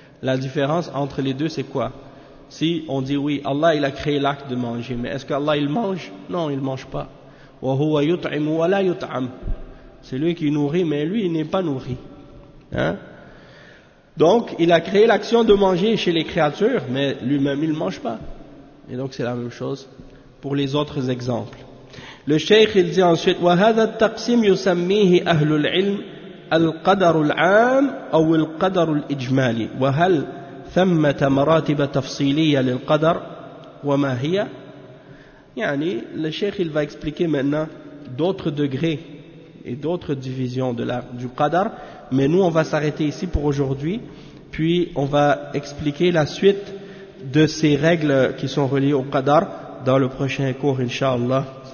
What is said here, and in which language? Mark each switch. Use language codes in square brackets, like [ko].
[fr] La différence entre les deux, c'est quoi? Si on dit oui, Allah il a créé l'acte de manger, mais est-ce qu'Allah il mange? Non, il mange pas. [ar] Wa huwa yut'imu wa la yut'am. [fr] C'est lui qui nourrit, mais lui il n'est pas nourri. Hein? Donc, il a créé l'action de manger chez les créatures, mais lui-même, il ne mange pas. Et donc, c'est la même chose pour les autres exemples. Le cheikh, il dit ensuite, [ar] وَهَذَا التَّقْسِمْ يُسَمِّيهِ أَهْلُ الْعِلْمِ الْقَدَرُ الْعَامِ أَوْ الْقَدَرُ الْإِجْمَالِ وَهَلْ ثَمَّةَ مَرَاتِبَ تَفْصِيلِيَ لِلْقَدَرِ وَمَا هِيَ. [fr] Yani, le cheikh, il va expliquer maintenant d'autres degrés et d'autres divisions du qadar. Mais nous, on va s'arrêter ici pour aujourd'hui, puis on va expliquer la suite de ces règles qui sont reliées au qadar dans le prochain cours, inshallah.